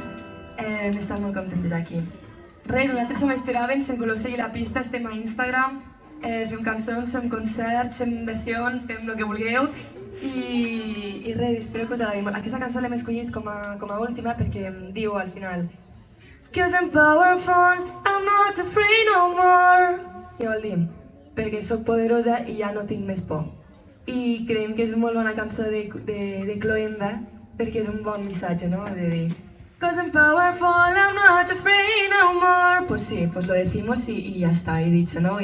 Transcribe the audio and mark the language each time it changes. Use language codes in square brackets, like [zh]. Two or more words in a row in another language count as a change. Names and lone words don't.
[ca] Hem estat molt contentes aquí. Res, nosaltres som Esteravens, si ens voleu seguir la pista estem a Instagram, fem cançons, fem concerts, fem versions, fem el que vulgueu i res, espero que us agradi molt. Aquesta cançó l'hem escollit com a última perquè em diu al final [en] "Cause I'm powerful, I'm not afraid no more". [ca] Què vol dir? Perquè sóc poderosa i ja no tinc més por. I creiem que és molt bona cançó de Cloenda perquè és un bon missatge, no? De dir [en] "Cause I'm powerful, I'm not afraid no more". [es] Pues sí, pues lo decimos y ya está, he dicho, ¿no?